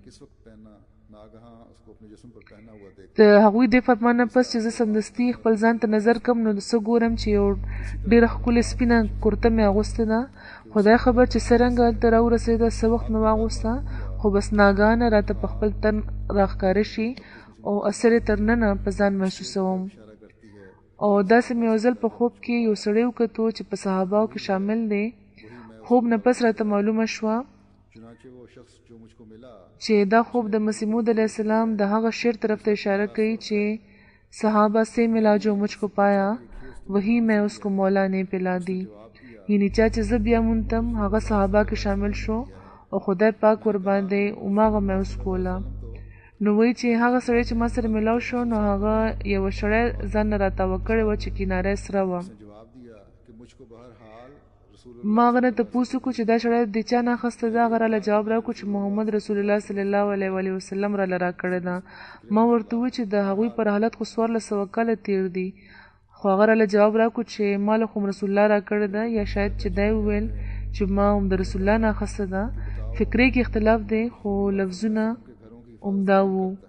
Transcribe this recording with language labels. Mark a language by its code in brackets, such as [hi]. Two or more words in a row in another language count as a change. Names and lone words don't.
[ps] د هغوی دې فرمان نه پس چې زه سمدستي خپل ځان ته نظر کم نو څه ګورم چې یو ډېره ښکلې سپینه کرته مې اغوستې ده خدای خبر چې څرنګه هلته راورسېده څه وخت مې واغوسته خو بس ناګهانه راته په خپل تن راښکاره شي او اثر یې تر ننه په ځان محسوسوم او داسې مې یو ځل په خوب کې یو سړی وکتو چې په صحابهو کې شامل دی خوب نه پس راته معلومه شوه چې دا خوب د مسیح موعود [ar] علیه السلام [ps] د هغه شعر طرف ته اشاره کوي چې [ur] صحابہ سے ملا جو مجھ کو پایا وہی میں اس کو مولا نے پلا دی [ps] یعنی چا چې زه بیا مونتم هغه صحابه کې شامل شو او خدای پاک ور باندې هماغه مې اوس کوله نو وایي چې هغه سړی چې ما سره میلاو شو نو هغه یوه شړی ځان نه راتاوه کړې وه چې کناره یې سره وه ما هغه نه تپوس وکړو چې دا شړی د چا نه اخیسته ده هغه راله جواب راکړو چې محمد رسول الله [ar] صلی الله علیه وسلم [ps] راله راکړې ده ما ورته وویل چې د هغوی پر حالت خو 1400 کاله تېر دي خو هغه راله جواب راکړو چې ما له خو رسول الله راکړې ده یا شاید چې دی وویل چې ما هم د رسول الله نه اخیسته ده فکرې کې اختلاف دی خو لفظونه عمده وو